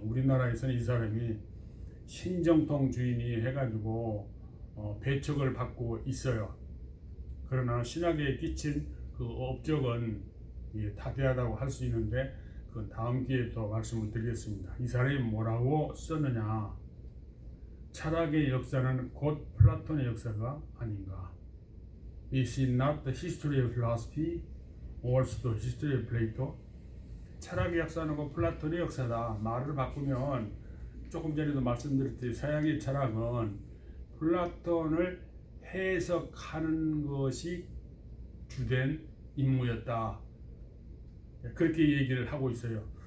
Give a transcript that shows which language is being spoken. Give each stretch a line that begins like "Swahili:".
Korean: 우리나라에서는 이 사람이 신정통 주인이 해가지고 배척을 받고 있어요. 그러나 신학에 끼친 그 업적은 다대하다고 할 수 있는데 그 다음 기회에 또 말씀을 드리겠습니다. 이 사람이 뭐라고 썼느냐, 철학의 역사는 곧 플라톤의 역사가 아닌가.
English: Is it not the history of philosophy, also the history of Plato?
Korean: 철학의 역사는 곧 플라톤의 역사다. 말을 바꾸면 조금 전에도 말씀드렸듯이 서양의 철학은 플라톤을 해석하는 것이 주된 임무였다, 그렇게 얘기를 하고 있어요.